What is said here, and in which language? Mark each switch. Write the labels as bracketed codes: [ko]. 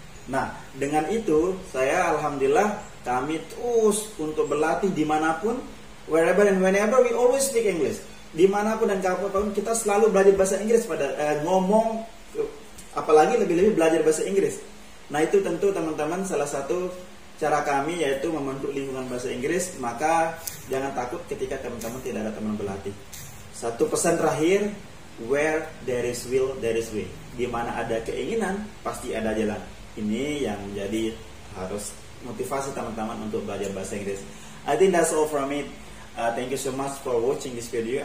[id] Nah, dengan itu saya alhamdulillah kami terus untuk berlatih dimanapun, [en] wherever and whenever we always speak English. [id] Dimanapun dan kapanpun kita selalu belajar bahasa Inggris ngomong, apalagi lebih-lebih belajar bahasa Inggris. Nah itu tentu teman-teman salah satu cara kami yaitu membentuk lingkungan bahasa Inggris. Maka jangan takut ketika teman-teman tidak ada teman berlatih. Satu pesan terakhir, [en] where there is will, there is way. [id] Di mana ada keinginan, pasti ada jalan. Ini yang menjadi harus motivasi teman-teman untuk belajar bahasa Inggris. [en] I think that's all from it. Thank you so much for watching this video.